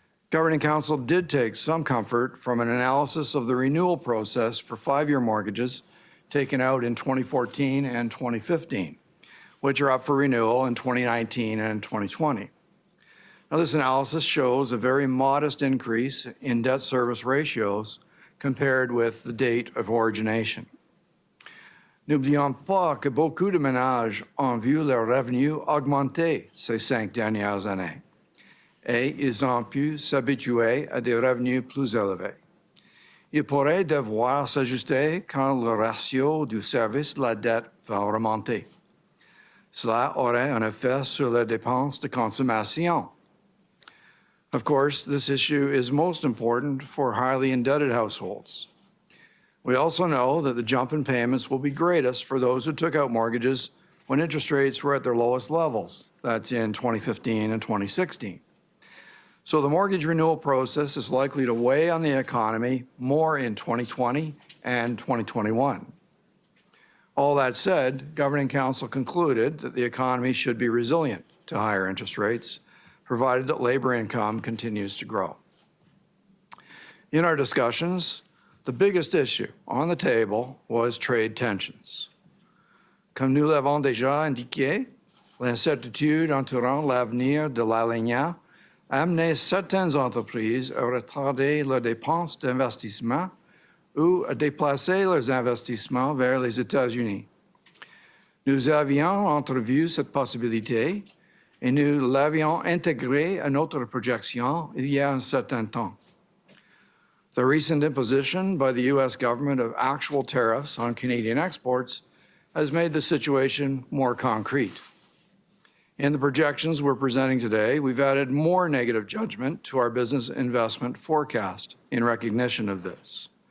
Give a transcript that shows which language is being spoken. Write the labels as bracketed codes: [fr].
[en] Governing Council did take some comfort from an analysis of the renewal process for 5-year mortgages taken out in 2014 and 2015, which are up for renewal in 2019 and 2020. Now, this analysis shows a very modest increase in debt service ratios compared with the date of origination. [fr] N'oublions pas que beaucoup de ménages ont vu leurs revenus augmenter ces 5 dernières années, et ils ont pu s'habituer à des revenus plus élevés. Ils pourraient devoir s'ajuster quand le ratio du service de la dette va remonter. Cela aurait un effet sur les dépenses de consommation. [en] Of course, this issue is most important for highly indebted households. We also know that the jump in payments will be greatest for those who took out mortgages when interest rates were at their lowest levels. That's in 2015 and 2016. So the mortgage renewal process is likely to weigh on the economy more in 2020 and 2021. All that said, Governing Council concluded that the economy should be resilient to higher interest rates, provided that labor income continues to grow. In our discussions, the biggest issue on the table was trade tensions. [fr] Comme nous l'avons déjà indiqué, l'incertitude entourant l'avenir de l'alignat a amené certaines entreprises à retarder leurs dépenses d'investissement ou à déplacer leurs investissements vers les États-Unis. Nous avions entrevu cette possibilité et nous l'avions intégrée à notre projection il y a un certain temps. [en] The recent imposition by the U.S. government of actual tariffs on Canadian exports has made the situation more concrete. In the projections we're presenting today, we've added more negative judgment to our business investment forecast in recognition of this.